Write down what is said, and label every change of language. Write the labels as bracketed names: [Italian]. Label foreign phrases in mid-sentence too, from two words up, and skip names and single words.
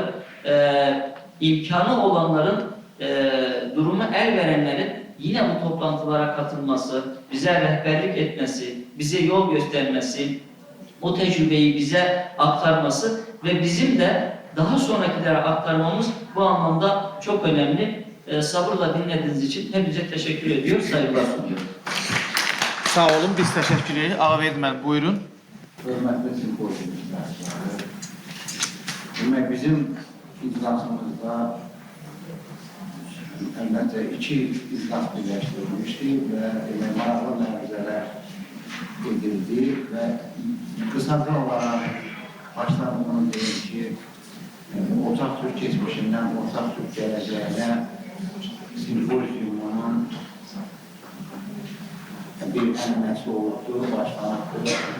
[Turkish] İmkanı olanların, durumu el verenlerin yine bu toplantılara katılması, bize rehberlik etmesi, bize yol göstermesi, o tecrübeyi bize aktarması ve bizim de daha sonrakilere aktarmamız bu anlamda çok önemli. Sabırla dinlediğiniz için hepinize teşekkür ediyor, saygılar sunuyorum. [Azerbaijani] Sağ olun, biz təşəkkür edirik. Ağabey müəllim, buyurun. Hörmətli simpozium iştirakçıları. Demək, bizim iclasımızda əlbəttə iki iclas birləşdirilmişdi və maraqlı məruzələr edildi və qısaca olaraq başdan bunu deyim ki, ortaq Türk geçmişindən ortaq Türk gələcəyinə simpoziumunun bir ənənəsi oldu, başlanıqdır.